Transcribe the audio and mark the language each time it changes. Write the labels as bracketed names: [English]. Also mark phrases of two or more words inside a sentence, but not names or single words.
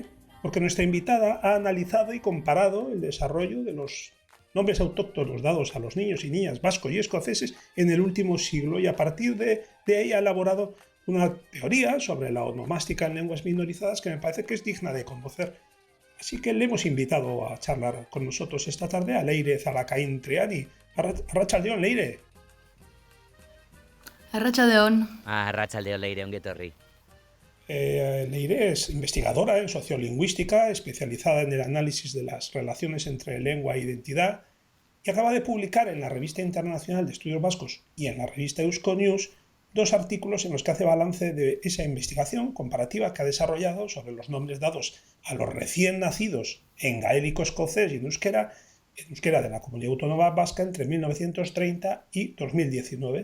[Spanish] Porque nuestra invitada ha analizado y comparado el desarrollo de los nombres autóctonos dados a los niños y niñas vascos y escoceses en el último siglo, y a partir de ahí ha elaborado una teoría sobre la onomástica en lenguas minorizadas que me parece que es digna de conocer. Así que le hemos invitado a charlar con nosotros esta tarde a Leire Zalacaín Triani. [Basque] Arratsaldeon, Leire. Arratsaldeon. Arratsaldeon, Leire, ongi etorri. [Spanish] Leire es investigadora en sociolingüística, especializada en el análisis de las relaciones entre lengua e identidad, y acaba de publicar en la Revista Internacional de Estudios Vascos y en la revista Euskonews dos artículos en los que hace balance de esa investigación comparativa que ha desarrollado sobre los nombres dados a los recién nacidos en gaélico escocés y en euskera de la Comunidad Autónoma Vasca entre 1930 y 2019.